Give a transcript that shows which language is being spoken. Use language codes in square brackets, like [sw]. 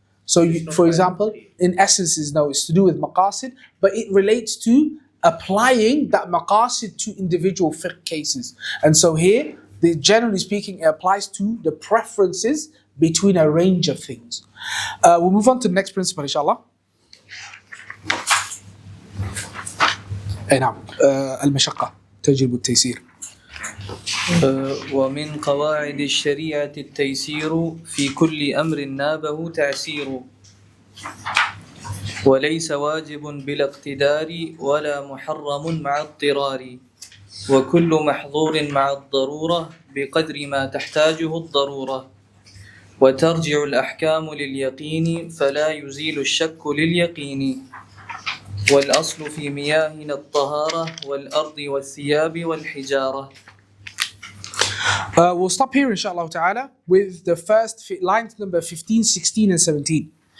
[en] So, for example, in essence, it's to do with maqasid, but it relates to applying that maqasid to individual fiqh cases. And so here, generally speaking, it applies to the preferences between a range of things. We'll move on to the next principle, inshallah. [ar] نعم المشقة تجلب التيسير. ومن قواعد الشريعة التيسير في كل أمر نابه تعسير. وليس واجب بلا اقتدار ولا محرم مع اضطرار وكل محظور مع الضرورة بقدر ما تحتاجه الضرورة وترجع الأحكام لليقين فلا يزيل الشك لليقين والأصل في مياهنا الطهارة والأرض والثياب والحجارة. [en] We'll stop here inshallah ta'ala with the first lines number 15, 16 and 17.